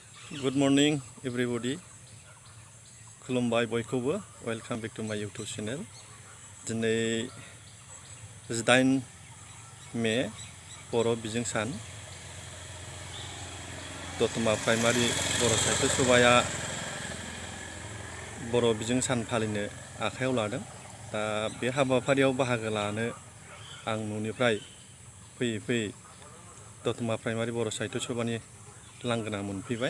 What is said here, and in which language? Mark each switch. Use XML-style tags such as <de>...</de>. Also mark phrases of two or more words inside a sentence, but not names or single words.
<en>Good morning, everybody.</en> <brx>Khulumbai bयखौबो.</brx> <en>Welcome back to my YouTube channel.</en> <brx>Diनै 18 मे Boro Bijwng San. Dotma प्राइमारि बर' साहित्य सभाया Boro Bijwng San फालिनो आखायाव लादों. दा बे हाबाफारियाव बाहागो लानो आं न'निफ्राय फैयै Dotma प्राइमारि बर' साहित्य सभानि लांगोना मोनफैबाय.</brx>